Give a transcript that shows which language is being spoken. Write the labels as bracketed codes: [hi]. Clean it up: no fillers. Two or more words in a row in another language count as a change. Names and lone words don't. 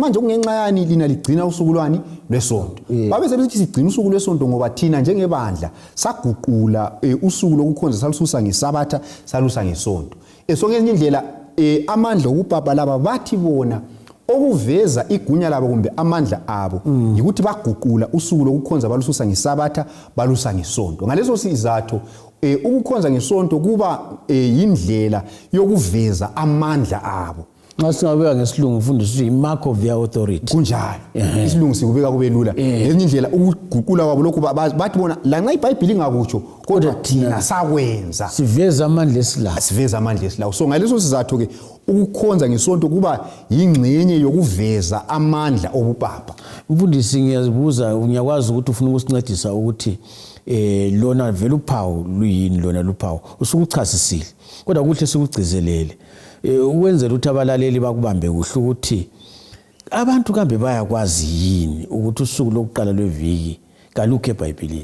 [nd] manje kungenxa yani lina ligcina usuku lwani lwesonto babe sebethi sigcina usuku lwesonto ngoba thina njengebandla saguqula usuku lokukhonza salususa ngesabatha salusa ngesonto so ngenye indlela amandla okupapa laba bathi bona okuveza igunya labo kumbe amandla abo ukuthi baguqula usuku lokukhonza balususa ngesabatha balusa ngesonto ngaleso sizathu ukukhonza ngesonto kuba indlela yokuveza amandla abo nxa singabeka ngesilungu mfundisi i- [en] mark of their authority [nd] kunjalo isilungu sikubeka kube lula ngenye indlela ukuguqula kwabo lokhu bathi bona lanxa iBhayibheli ingakutsho kodwa thina sakwenza siveza amandla esilawo so ngaleso sizathu ke ukukhonza ngesonto kuba yingxenye yokuveza amandla obupapa mfundisi ngiyazibuza ngiyakwazi ukuthi ufuna ukusincedisa ukuthi lona vele uphawu luyini lona luphawu usukuchasisile kodwa kuhle sikugcizelele ukwenzela ukuthi abalaleli bakubambe kuhle ukuthi abantu kambe bayakwazi yini ukuthi usuku lokuqala lweviki kalukho eBhayibhelini